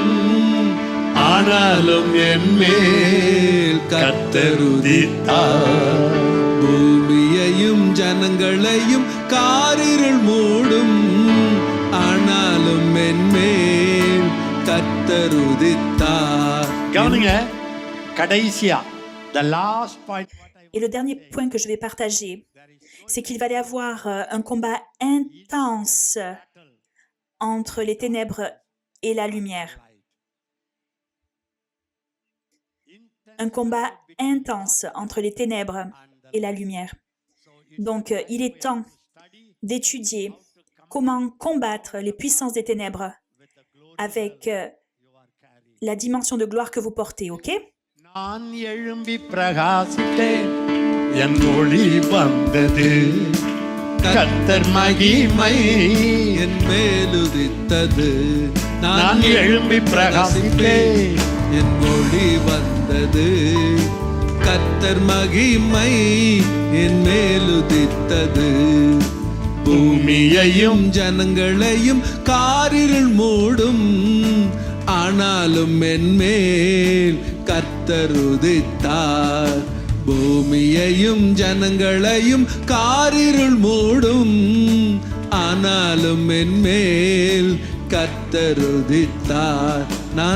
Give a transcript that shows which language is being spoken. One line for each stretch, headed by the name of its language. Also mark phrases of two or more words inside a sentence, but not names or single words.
Tamil: ஆனாலும் என் மேல் கர்த்தர் உதித்தார் பூமியையும் ஜனங்களையும் காரிருள் மூடும் ஆனாலும் என் மேல் கர்த்தர் உதித்தார். கவனிங்க கடைசியா
English: the last point.
French: Et le dernier point que je vais partager, c'est qu'il va y avoir un combat intense entre les ténèbres et la lumière. Un combat intense entre les ténèbres et la lumière. Donc, il est temps d'étudier comment combattre les puissances des ténèbres avec la dimension de gloire que vous portez, ok?
Tamil: நான் எழும்பி பிரகாசித்தேன் என் ஒளி வந்தது கர்த்தர் மகிமை என் மேலுதித்தது நான் எழும்பி பிரகாசித்தேன் என் ஒளி வந்தது கர்த்தர் மகிமை என் மேலுதித்தது பூமியையும் ஜனங்களையும் காரிருள் மூடும் ஆனாலும் என் மேல் கர்த்தர் உதித்தார் பூமியையும் ஜனங்களையும் காரிருள் மூடும் ஆனாலும் என் மேல் கர்த்தர் உதித்தார் நான்